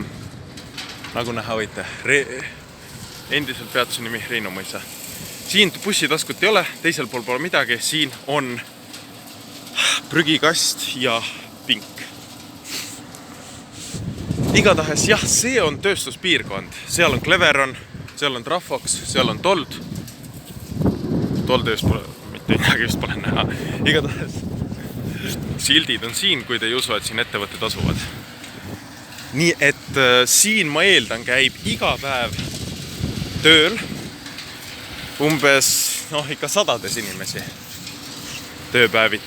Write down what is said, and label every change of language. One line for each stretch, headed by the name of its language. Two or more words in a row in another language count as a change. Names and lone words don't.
Estonian: Nagu näha võite, endiselt peatuse nimi Reinumõisa. Siin bussitaskut ei ole, teisel pool pole midagi. Siin on prügikast ja pink. Igatahes, jah, see on tööstuspiirkond. Seal on Cleveron, seal on Trafox, seal on Told. Told just pole, mitte midagi just pole näha. Igatahes, sildid on siin, kui te ei usu, et siin ettevõtted asuvad. Nii et siin ma eeldan käib iga päev tööl umbes ikka 100 inimesi tööpäeviti.